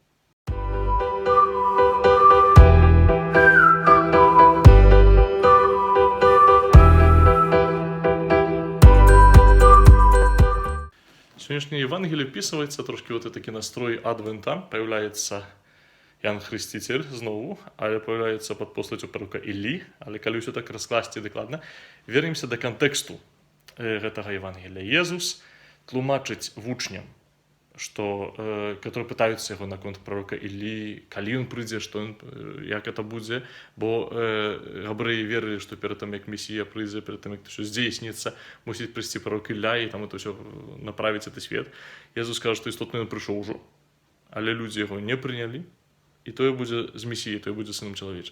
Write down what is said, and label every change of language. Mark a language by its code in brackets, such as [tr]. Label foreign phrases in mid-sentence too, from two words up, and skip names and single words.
[be] Сённяшняе Евангелие вписывается трошки вот такі настрой адвента. Появляется Ян Хрысціцель знову, але появляется под постаццю пророка Іллі. Але калі ўсё так раскласці дакладна, вернемся да кантэксту гэтага Евангелия. Езус тлумачыць вучням, [ru] которые пытаются [be] яго наконт пророка Іллі, калі ён прыйдзе, як это будзе, бо габрэі верылі, што перад тым, як Месія прыйдзе, перад тым, як ўсё здзейсніцца, мусіць прыйсці пророк Ілля і там это ўсё направіць гэты свет. Езус кажа, што істотна ён прыйшоў ужо, але людзі яго не прынялі, і тое будзе з Месіяй, тое будзе сынам чалавечым.